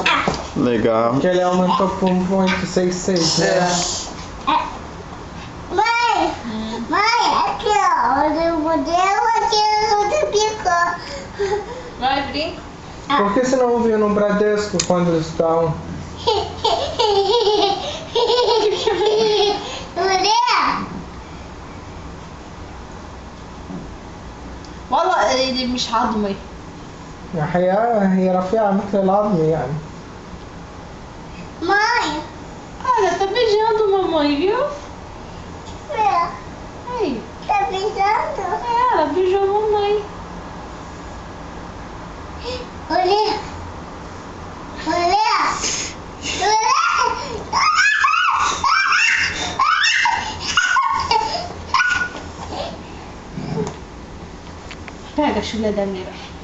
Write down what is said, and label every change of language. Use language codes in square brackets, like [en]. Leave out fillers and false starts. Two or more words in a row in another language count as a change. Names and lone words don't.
[pt] Legal. Porque ele aumentou para 1,66, né? Mãe, aqui ó, o modelo aqui onde picou. Vai, brinca. Por que você não viu no Bradesco quando eles estão? [ar] والله اللي مش هضمي. هي رفيعة مثل العظمة يعني. [pt] Mãe, Olha, tá beijando a mamãe, viu? Aí. tá beijando? É, ela beijou a mamãe. Olha. Pega a chulé da Mira.